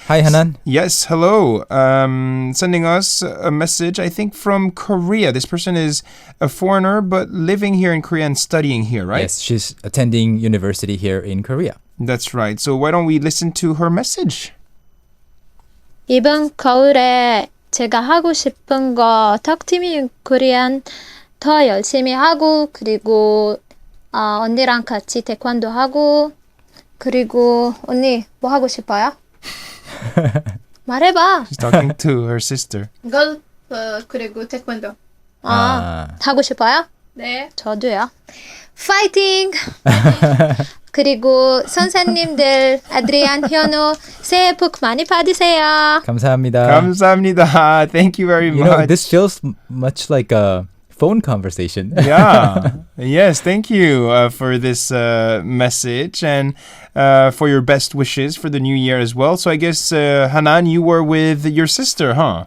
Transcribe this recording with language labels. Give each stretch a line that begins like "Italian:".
English: Hi, Hanan. Yes, hello. Sending us a message, I think, from Korea. This person is a foreigner, but living here in Korea and studying here, right? Yes, she's attending university here in Korea. That's right. So why don't we listen to her message?
Korean: 이번 겨울에 제가 하고 싶은 거 턱티미 코리안 더 열심히 하고 그리고 언니랑 같이 태권도 하고 그리고 언니 뭐 하고 싶어요? 말해봐.
English: She's talking to her sister.
Korean: 골프 그리고 태권도. 하고 싶어요? 네. 저도요. 파이팅! 그리고 선생님들 아드리안, 현우 새해 복 많이 받으세요. 감사합니다. 감사합니다.
English: Thank you very much. This feels much like a phone conversation. Yeah. Yes, thank you for this message and for your best wishes for the new year as well. So I guess, Hanan, you were with your sister, huh?